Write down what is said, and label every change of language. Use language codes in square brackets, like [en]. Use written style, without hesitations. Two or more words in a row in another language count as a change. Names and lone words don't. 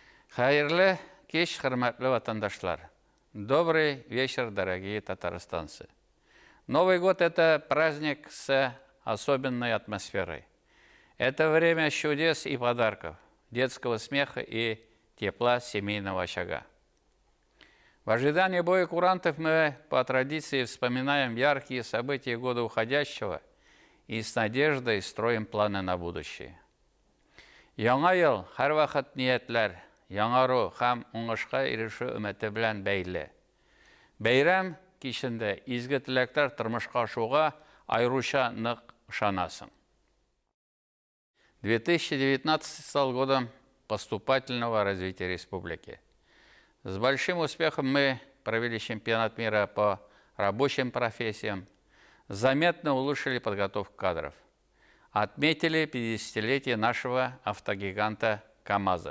[tt] Хайырлы кеш, хөрмәтле ватандашлар. [ru] Добрый вечер, дорогие татарстанцы. Новый год – это праздник с особенной атмосферой. Это время чудес и подарков, детского смеха и тепла семейного очага. В ожидании боя курантов мы по традиции вспоминаем яркие события года уходящего и с надеждой строим планы на будущее. [tt] Яңа ел һәр вакыт ниятләр, яңару һәм уңышка ирешү өмете белән бәйле. Бәйрәм кичендә изге теләктәр тормышка ашуга айруча нык ышанасың. [ru] 2019 стал годом поступательного развития республики. С большим успехом мы провели чемпионат мира по рабочим профессиям, заметно улучшили подготовку кадров. Отметили 50-летие нашего автогиганта КАМАЗа.